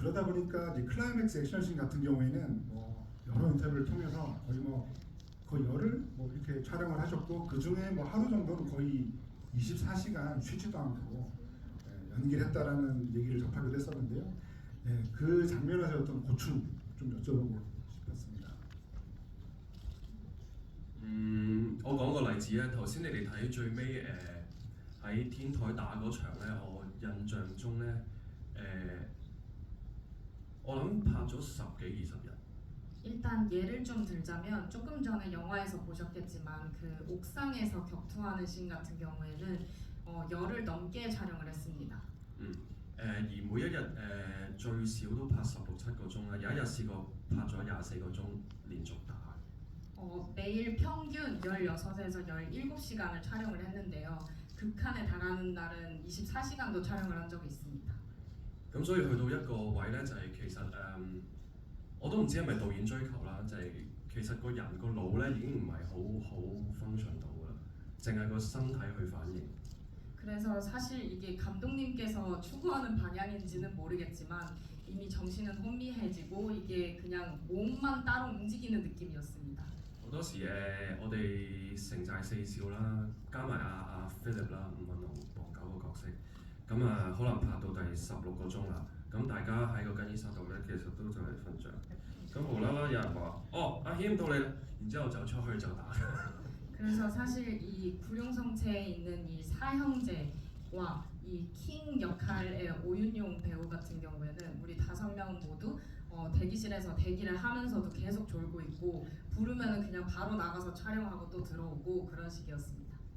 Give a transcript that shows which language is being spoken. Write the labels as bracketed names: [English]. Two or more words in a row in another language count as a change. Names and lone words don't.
[Korean] 그러다 보니까 이제 클라이맥스 액션씬 같은 경우에는 뭐 여러 인터뷰를 통해서 거의 뭐 거의 열흘 뭐 이렇게 촬영을 하셨고 그 중에 뭐 하루 정도는 거의 24시간 쉬지도 않고 연기를 했다라는 얘기를 접하기도 했었는데요. 그 장면에서 어떤 고충 좀 여쭤보고 싶었습니다. [Cantonese] 我講個例子啊，頭先你哋睇最尾喺天台打嗰場咧，我印象中咧我諗拍咗十幾20日。 [Korean] 일단 예를 좀 들자면 조금 전에 영화에서 보셨겠지만 그 옥상에서 격투하는 씬 같은 경우에는 열흘 넘게 촬영을 했습니다. [Cantonese] 而每一日最少都拍16、7個鐘啦，有一日試過拍咗24個鐘連續打。 [Korean] 매일 평균 16에서 17시간을 촬영을 했는데요. 극한에 달하는 날은 24시간도 촬영을 한 적이 있습니다. [Cantonese] 咁所以去到一個位咧，就係、其實我都唔知係咪導演追求啦，就係、其實個人個腦咧已經唔係好 function 到㗎啦，淨係個身體去反應。 [Korean] 그래서 사실 이게 감독님께서 추구하는 방향인지는 모르겠지만 이미 정신은 혼미해지고 이게 그냥 몸만 따로 움직이는 느낌이었습니다. [Cantonese] 好多時我哋城寨四少啦，加埋阿 Philip 啦，伍允龍、黃九個角色，咁啊可能拍到第16個鐘啦，咁大家喺個更衣室度咧，其實都就嚟瞓着。咁無啦啦有人話：哦，阿謙到你啦，然之後走出去就打。 [Korean] 그래서 사실 이 구룡성체에 있는 이 사형제와 이 킹 역할의 오윤용 배우 같은 경우에는 우리 5명 모두 대기실에서 대기를 하면서도 계속 졸고 있고 부르면은 그냥 바로 나가서 촬영하고 또 들어오고 그런 식이었습니다.